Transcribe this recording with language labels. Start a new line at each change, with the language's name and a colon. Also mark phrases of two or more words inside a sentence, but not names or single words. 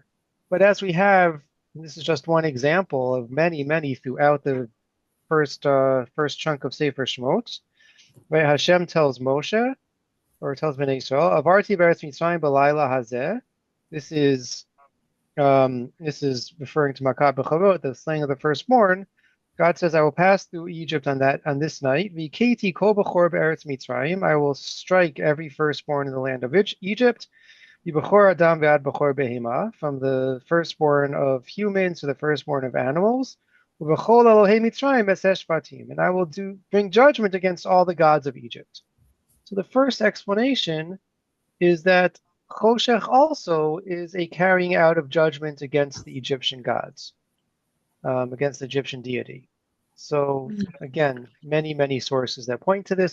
English: But as we have, and this is just one example of many throughout the first chunk of Sefer Shemot, right? Hashem tells Moshe, or tells
Hebrew: בני ישראל, ועברתי בארץ מצרים בלילה הזה.
English: This is referring to
Hebrew: מכת בכורות,
English: the slaying of the firstborn. God says, I will pass through Egypt on this night.
Hebrew: והכיתי כל בכור בארץ מצרים.
English: I will strike every firstborn in the land of Egypt.
Hebrew: ובכור אדם ועד בכור בהמה.
English: From the firstborn of humans to the firstborn of animals.
Hebrew: ובכל אלהי מצרים אעשה שפטים.
English: And I will bring judgment against all the gods of Egypt. So the first explanation is that Choshech also is a carrying out of judgment against the Egyptian gods, against the Egyptian deity. So again, many sources that point to this.